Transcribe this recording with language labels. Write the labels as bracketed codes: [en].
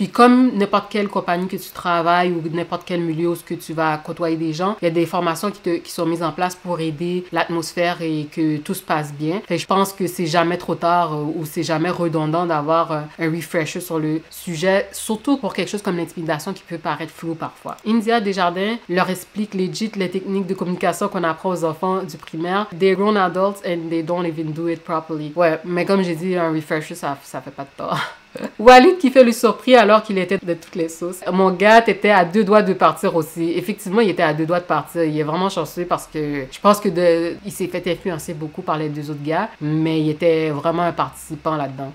[fr] Puis comme n'importe quelle compagnie que tu travailles ou n'importe quel milieu où tu vas côtoyer des gens, il y a des formations qui sont mises en place pour aider l'atmosphère et que tout se passe bien. Fait que je pense que c'est jamais trop tard ou c'est jamais redondant d'avoir un refresher sur le sujet, surtout pour quelque chose comme l'intimidation qui peut paraître flou parfois. India Desjardins leur explique legit les techniques de communication qu'on apprend aux enfants du primaire. [en] They're grown adults and they don't even do it properly. [fr] Ouais, mais comme j'ai dit, un refresher, ça fait pas de tort. Walid qui fait le surpris alors qu'il était de toutes les sauces. Mon gars était à 2 doigts de partir aussi. Effectivement, il était à 2 doigts de partir. Il est vraiment chanceux parce que je pense que il s'est fait influencer beaucoup par les 2 autres gars, mais il était vraiment un participant là-dedans.